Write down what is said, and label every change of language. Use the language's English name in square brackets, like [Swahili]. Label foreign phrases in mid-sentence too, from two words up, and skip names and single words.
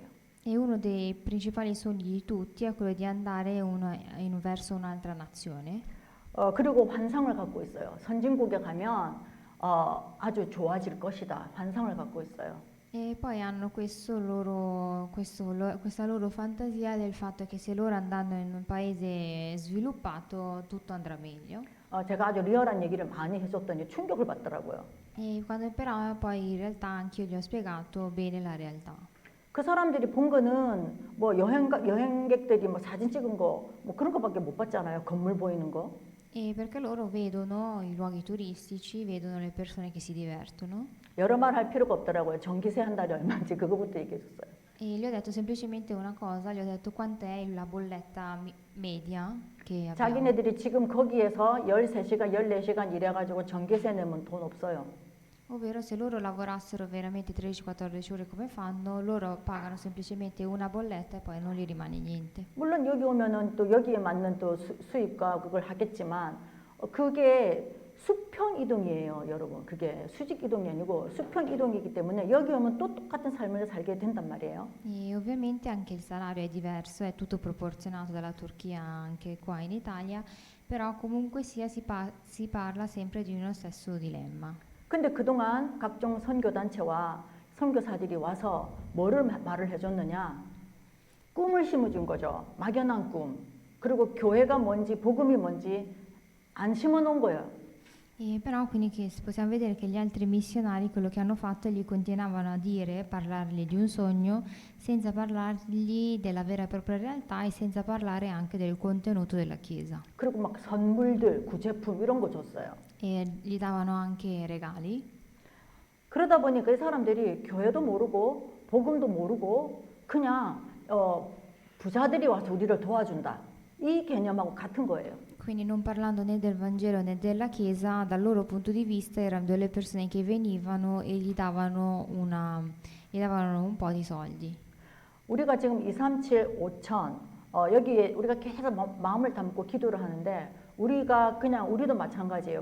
[Italian] E uno dei principali sogni di tutti è quello di andare verso un'altra nazione. [Korean] 그리고 환상을 갖고 있어요. 선진국에 가면 아주 좋아질 것이다. 환상을 갖고 있어요. [Italian] E poi hanno questa loro fantasia del fatto che se loro andando in un paese sviluppato tutto andrà meglio. [Korean] 제가 아주 리얼한 얘기를 많이 해줬더니 충격을 받더라고요. [Italian] E quando però poi in realtà anch'io gli ho spiegato bene la realtà. [Korean] 그 사람들이 본 거는 뭐 여행객들이 뭐 사진 찍은 거 뭐 그런 거밖에 못 봤잖아요. 건물 보이는 거. [Italian] E perché loro vedono i luoghi turistici, vedono le persone che si divertono. [Korean] 여러 말 할 필요가 없더라고요. 전기세 한 달에 얼마인지 그거부터 얘기해 줬어요. [Italian] E gli ho detto semplicemente una cosa, gli ho detto quant'è la bolletta media che abbiamo. [Korean] 자기네들이 지금 거기에서 13시간, 14시간 일해가지고 전기세 내면 돈 없어요. [Italian] Ovvero se loro lavorassero veramente 13-14 ore come fanno, loro pagano semplicemente una bolletta e poi non gli rimane niente. [Korean] 물론 여기 오면은 또 여기에 맞는 또 수입과 그걸 하겠지만 그게 수평 이동이에요, 여러분. 그게 수직 이동이 아니고 수평 이동이기 때문에 여기 오면 또 똑같은 삶을 살게 된단 말이에요. [Italian] E ovviamente anche il salario è diverso, è tutto proporzionato dalla Turchia anche qua in Italia, però comunque sia si parla sempre di uno stesso dilemma. [Korean] 근데 그동안 각종 선교단체와 선교사들이 와서 뭐를 말을 해줬느냐? 꿈을 심어준 거죠. 막연한 꿈. 그리고 교회가 뭔지 복음이 뭔지 안 심어놓은 거예요. [Italian] E però quindi possiamo vedere che gli altri missionari quello che hanno fatto gli continuavano a dire, parlargli di un sogno senza parlargli della vera e propria realtà e senza parlare anche del contenuto della chiesa. [Korean] 그리고 막 선물들, 구제품 이런 거 줬어요. [Italian] E gli davano anche regali. [Korean] 그러다 보니까 이 사람들이 교회도 모르고 복음도 모르고 그냥 부자들이 와서 우리를 도와준다. 이 개념하고 같은 거예요. [Italian] Quindi non parlando né del Vangelo né della Chiesa, dal loro punto di vista erano delle persone che venivano e gli davano un po' di soldi. [Korean] 우리가 지금 237, 5천 여기에 우리가 계속 마음을 담고 기도를 하는데 우리가 그냥 우리도 마찬가지예요.